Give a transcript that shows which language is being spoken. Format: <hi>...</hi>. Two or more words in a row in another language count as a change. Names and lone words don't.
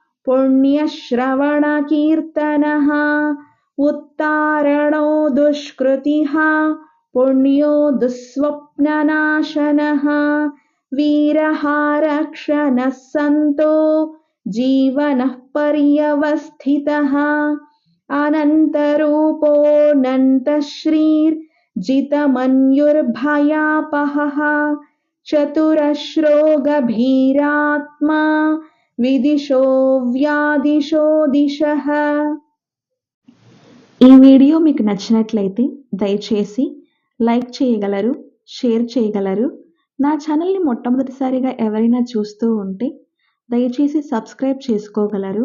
<sa>पुण्यश्रवणकीर्तनः उत्तारणो दुष्कृतिः पुण्यो दुःस्वप्ननाशनः वीरः रक्षणः सन्तो जीवनः पर्यवस्थितः अनन्तरूपोऽनन्तश्रीर्जितमन्युर्भयापहः चतुरश्रो गभीरात्मा విదిశో వ్యాదిశో దిశః.</sa> <te>ఈ వీడియో మీకు నచ్చినట్లయితే దయచేసి లైక్ చేయగలరు, షేర్ చేయగలరు. నా ఛానల్ని మొట్టమొదటిసారిగా ఎవరైనా చూస్తూ ఉంటే దయచేసి సబ్స్క్రైబ్ చేసుకోగలరు.</te>